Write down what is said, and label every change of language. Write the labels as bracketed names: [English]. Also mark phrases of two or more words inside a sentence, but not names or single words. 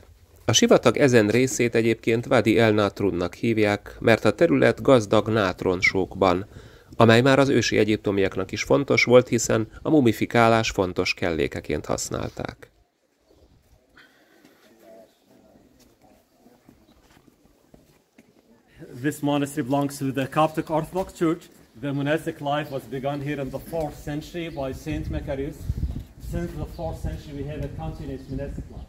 [Hungarian] A sivatag ezen részét egyébként Wadi el Natrunnak hívják, mert a terület gazdag nátronsókban, amely már az ősi egyiptomiaknak is fontos volt, hiszen a mumifikálás fontos kellékeként használták. [English] This monastery belongs to the Coptic Orthodox Church. The monastic life was begun here in the 4th century by Saint Macarius. Since the 4th century, we have a continuous monastic life.